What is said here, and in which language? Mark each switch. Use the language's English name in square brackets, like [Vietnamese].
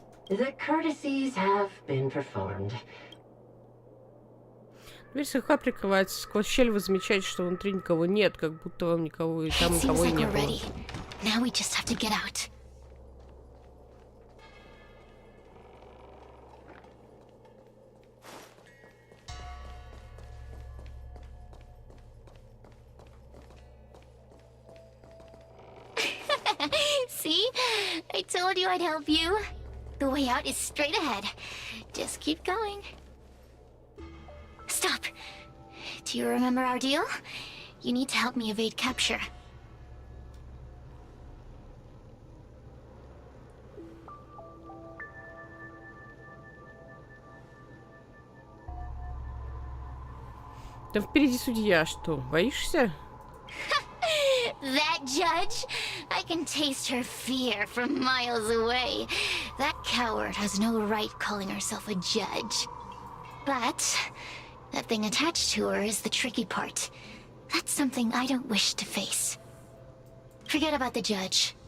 [English] The courtesies have been performed. [Russian] Дверь слегка прикрывается. Сквозь щель вы замечаете, что внутри никого нет, как будто вам никого и там никого и не было. [English] Now we just have to get out. See? I told you I'd help you. The way out is straight ahead. Just keep going. Stop. Do you remember our deal? You need to help me evade capture. [Russian] Там впереди судья, что, боишься? [English] That judge? I can taste her fear from miles away. That coward has no right calling herself a judge. But that thing attached to her is the tricky part. That's something I don't wish to face. Forget about the judge.